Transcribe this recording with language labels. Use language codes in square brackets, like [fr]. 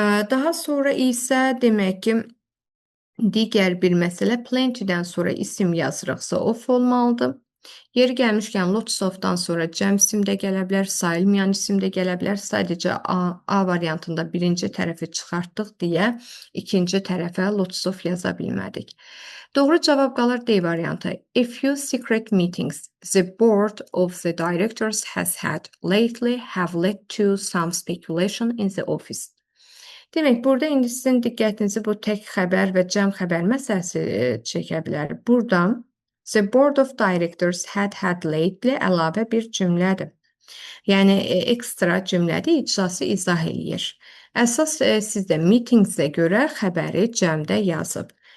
[az] Daha sonra isə demək ki, digər bir məsələ plenty-dən sonra isim yazırıqsa of olmalıdır. Yeri gəlmişkən lots of-dan sonra cəm isim də gələ bilər, sayılmayan isim də gələ bilər. Sadəcə A variantında birinci tərəfi çıxartdıq deyə ikinci tərəfə lots of yaza bilmədik. Doğru cavab qalır D variantı. [en] A few secret meetings the board of the directors has had lately have led to some speculation in the office. [az] Demək, burada indi sizin diqqətinizi bu tək xəbər və cəm xəbər məsələsi çəkə bilər. Buradan [en] the board of directors had lately [az] əlavə bir cümlədir. Yəni, ekstra cümlədir, icrası izah eləyir. Əsas sizdə meetingsə görə xəbəri cəmdə yazıb.